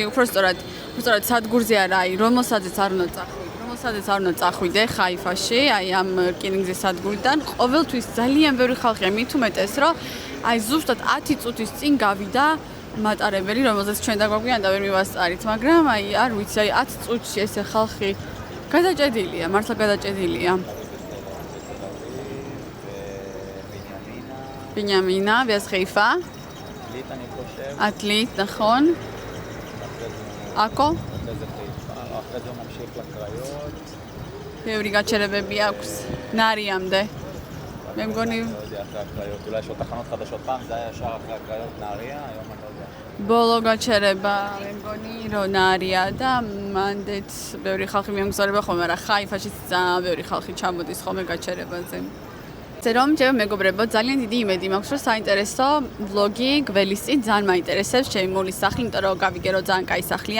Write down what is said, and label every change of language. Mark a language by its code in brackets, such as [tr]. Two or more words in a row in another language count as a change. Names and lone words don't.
[ka] უფრო სწორად სადგურზე არა, აი, რომელსაც არ უნდა წახვიდე ხაიფაში, აი ამ რკინიგზის სადგურიდან. ყოველთვის ძალიან ბევრი ხალხია, მით უმეტეს, რომ აი ზუსტად 10 წუთის წინ გავიდა მატარებელი, რომელზეც ჩვენ დაგვაგვიან და ვერ მივასწარით, მაგრამ აი არ ვიცი, აი 10 წუთში ესე ხალხი გადაჭედილია, მართლა გადაჭედილია. [he] בנימינה, ואז חיפה. עתלית, נכון. עכו. אחרי זה הוא ממשיך לקריות. [ka] ბევრი გაჩერებები აქვს ნარიამდე. მე მგონი [he] לא יודע, אחרי הקריות. אולי יש עוד תחנות חדשות פעם, זה היה ישר אחרי הקריות, נהריה, היום אני לא יודע. [ka] ბოლო გაჩერება, მე მგონი რომ ნარია და მანდეც ბევრი ხალხი მიემგზავრება ხოლმე, მაგრამ ხაიფაშიც ძალიან ბევრი ხალხი ჩამოდის ხოლმე გაჩერებაზე. რომ ჩემო მეგობრებო, ძალიან დიდი იმედი მაქვს, რომ საინტერესო ვლოგი გველისწინ, ძალიან მაინტერესებს ჩემი მულის სახლი, იმიტომ რომ გავიგე რომ ძალიან კაი სახლია.